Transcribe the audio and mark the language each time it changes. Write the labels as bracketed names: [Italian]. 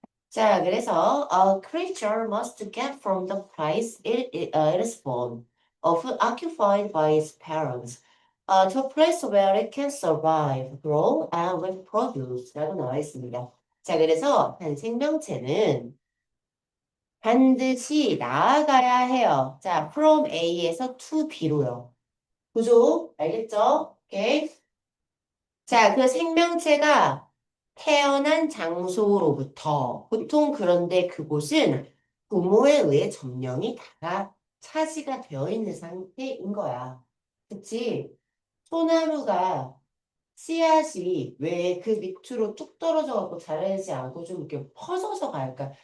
[Korean] 자, 그래서 [English] a creature must get from the place it is born, often occupied by its parents, to a place where it can survive, grow, and reproduce [Korean] 라고 나와 있습니다. 자, 그래서 한 생명체는 반드시 나아가야 해요. 자, from A에서 to B로요. 구조, 알겠죠? 오케이. 자, 그 생명체가 태어난 장소로부터 보통 그런데 그곳은 부모에 의해 점령이 다 차지가 되어 있는 상태인 거야. 그치? 소나무가 씨앗이 왜 그 밑으로 뚝 떨어져 갖고 자라지 않고 좀 이렇게 퍼져서 갈까?